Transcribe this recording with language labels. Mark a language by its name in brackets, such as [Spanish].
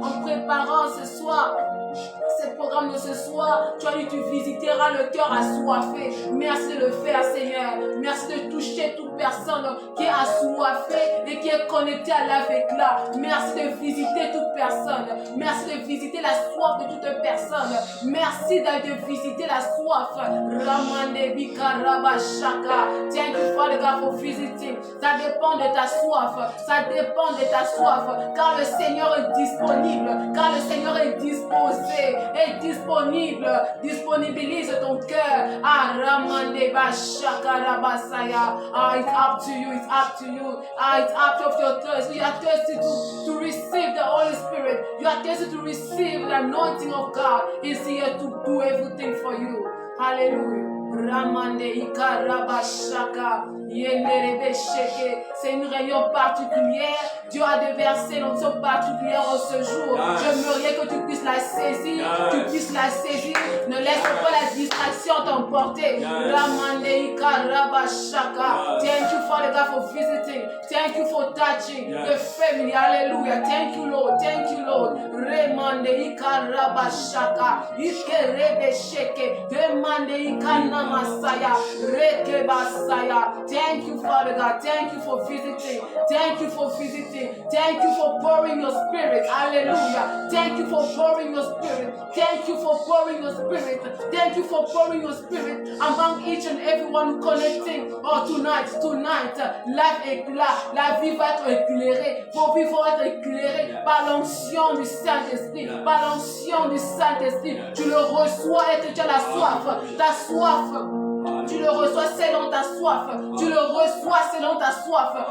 [French] En préparant ce soir ce programme de ce soir, tu as dit tu visiteras le cœur assoiffé. Merci de le faire, Seigneur. Merci de toucher toute personne qui est assoiffée et qui est connectée à l'avec-là. Merci de visiter toute personne. Merci de visiter la soif de toute personne. Merci de visiter la soif. [English] Thank you, Father God, for visiting. [French] Ça dépend de ta soif. Ça dépend de ta soif. Car le Seigneur est disponible. Car le Seigneur est disposé. Est disponible. Disponibilise ton cœur. [English] It's up to you. It's up to you. It's up to your thirst. You are thirsty to receive the Holy Spirit. You are thirsty to receive the anointing of God. He's here to do everything for you. Hallelujah. Ramande Ikarabashaka Yenderebesheke. [French] C'est une réunion particulière. Dieu a déversé l'onction particulière en ce jour. J'aimerais que tu puisses la saisir. Tu puisses la saisir. Ne laisse pas la distraction t'emporter. Ramande Ikarabashaka. [English] Thank you, Father God, for visiting. Thank you for touching the family. Hallelujah. Thank you, Lord. Thank you, Lord. Remande Ikarabashaka Ikerebesheke. Demande Ikana Masaya, Rekebasaya. Thank you, Father God. Thank you for visiting. Thank you for visiting. Thank you for pouring your spirit. Hallelujah. Thank you for pouring your spirit. Thank you for pouring your spirit. Thank you for pouring your spirit among each and everyone connecting. Oh, tonight, life [French] éclat. La vie va être éclairée. Vos vies vont être éclairées par l'onction du Saint-Esprit. Par l'onction du Saint-Esprit. Tu le reçois et tu as la soif. Ta soif. Tu le reçois selon ta soif. Tu le reçois selon ta soif.